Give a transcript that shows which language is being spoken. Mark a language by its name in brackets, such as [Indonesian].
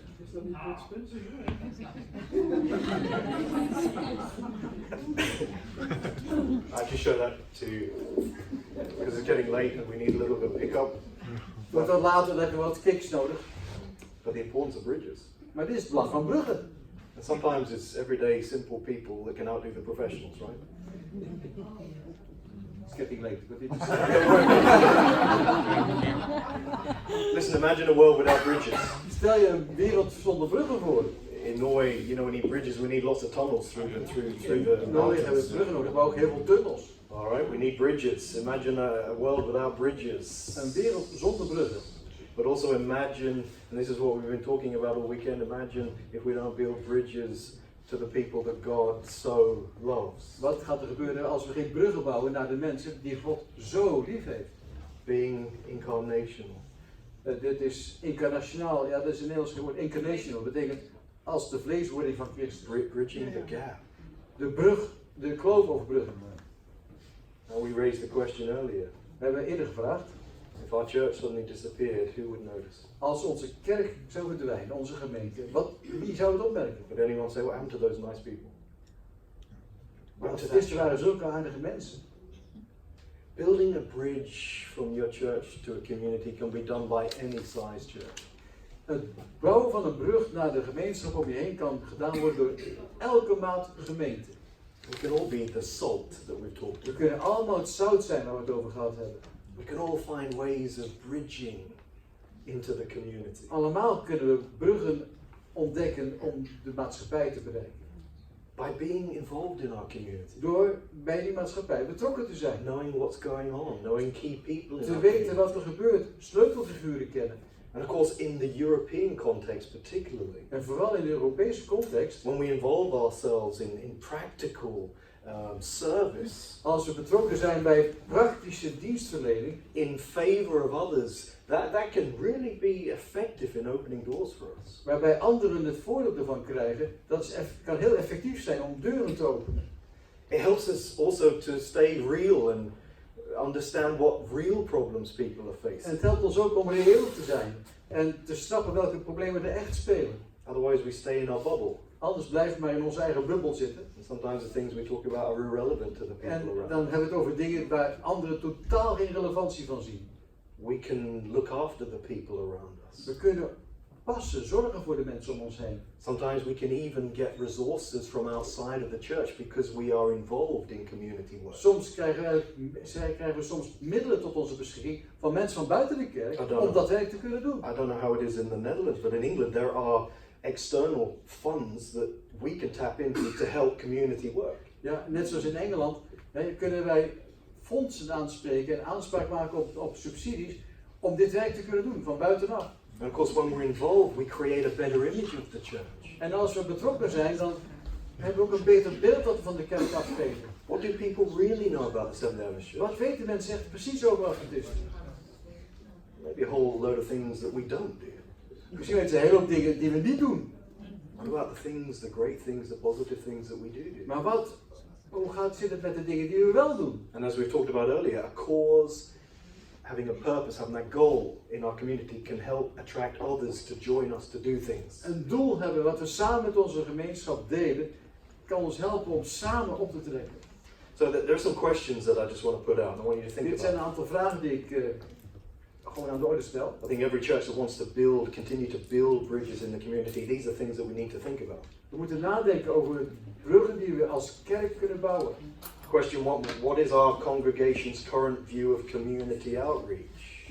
[English] I just show that to because it's getting late and we need a little bit of pickup. [Dutch] Wordt wat later hebben we wat kicks nodig. [English] But the importance of bridges. [Dutch] Maar dit is het belang van bruggen. [English] And sometimes it's everyday simple people that can outdo the professionals, right? It's getting late. But it is... Listen, imagine a world without bridges. [Dutch] Stel je een wereld zonder bruggen voor. [English] In Norway, you know, we need bridges. We need lots of tunnels through the [Dutch] In Noorwegen hebben we bruggen nodig, maar ook heel veel tunnels. [English] All right, we need bridges. Imagine a world without bridges. [Dutch] Een wereld zonder bruggen. [English] But also imagine, and this is what we've been talking about all weekend, imagine if we don't build bridges to the people that God so loves. [Dutch] Wat gaat er gebeuren als we geen bruggen bouwen naar de mensen die God zo lief heeft? [English] Being incarnational. [Dutch] Dit is incarnationaal, ja, dat is een Nederlands woord. Incarnational betekent als de vleeswording van Christus. [English] Bridging the gap. [Dutch] De brug, de kloof overbruggen. [English] And we raised the question earlier. [Dutch] We hebben eerder gevraagd, [English] If our church suddenly disappeared, who would notice? [Dutch] als onze kerk zou verdwijnen, onze gemeente, wie zou het opmerken? [English] Would anyone say, what happened to those nice people? [Dutch] Want gisteren waren zulke aardige mensen. [English] Building a bridge from your church to a community can be done by any size church. [Dutch] Het bouwen van een brug naar de gemeenschap om je heen kan gedaan worden door elke maat gemeente. [English] We can all be the salt that we've talked [Dutch] We [English] about. [Dutch] kunnen allemaal het zout zijn waar we het over gehad hebben. [English] We can all find ways of bridging into the community. [Dutch] Allemaal kunnen we bruggen ontdekken om de maatschappij te bereiken. [English] By being involved in our community. [Dutch] Door bij die maatschappij betrokken te zijn. [English] Knowing what's going on, knowing key people in [Dutch] Te [English] our community. [Dutch] wat er gebeurt, sleutelfiguren kennen. [English] And of course in the European context particularly. [Dutch] En vooral in de Europese context, [English] When we involve ourselves in practical service [Dutch] als we betrokken zijn bij praktische dienstverlening [English] in favor of others, that can really be effective in opening doors for us. [Dutch] waarbij anderen het voordeel ervan krijgen, kan heel effectief zijn om deuren te openen. [English] It helps us also to stay real and understand what real problems people are [Dutch] En [English] facing. [Dutch] het helpt ons ook om reëel te zijn en te snappen welke problemen er echt spelen. [English] Otherwise we stay in our bubble. [Dutch] Anders blijven we maar in onze eigen bubbel zitten. [English] And sometimes the things we talk about are irrelevant to the people [Dutch] En [English] around. [Dutch] dan hebben we het over dingen waar anderen totaal geen relevantie van zien. [English] We can look after the people around us. [Dutch] We kunnen passen, zorgen voor de mensen om ons heen. [English] Sometimes we can even get resources from outside of the church because we are involved in community work. [Dutch] Soms krijgen we soms middelen tot onze beschikking van mensen van buiten de kerk Pardon. om dat werk te kunnen doen. [English] I don't know how it is in the Netherlands, but in England there are external funds that we can tap into to help community work. [Dutch] Ja, net zoals in Engeland kunnen wij fondsen aanspreken en aanspraak maken op subsidies om dit werk te kunnen doen van buitenaf. [English] And of course when we're involved we create a better image of the church. [Dutch] En als we betrokken zijn, dan hebben we ook een beter beeld dat we van de kerk afgeven. [English] What do people really know about the Seventh Adventist Church? [Dutch] Wat weten mensen echt precies over Adventisten? [English] Maybe a whole load of things that we don't do. [Dutch] Misschien weten ze een hele hoop dingen die we niet doen. [English] What about the things, the great things, the positive things that we do? [Dutch] Maar hoe zit het met de dingen die we wel doen? [English] And as we've talked about earlier, a cause, having a purpose, having that goal in our community can help attract others to join us to do things. [Dutch] Een doel hebben wat we samen met onze gemeenschap delen, kan ons helpen om samen op te trekken. [English] So there are some questions that I just want to put out. I want you to think [Dutch] Dit zijn [English] about. [Dutch] een aantal vragen die ik gewoon aan de orde stel. [English] I think every church that wants to continue to build bridges in the community, these are things that we need to think about. [Dutch] We moeten nadenken over bruggen die we als kerk kunnen bouwen. [English] Question one, what is our congregation's current view of community outreach?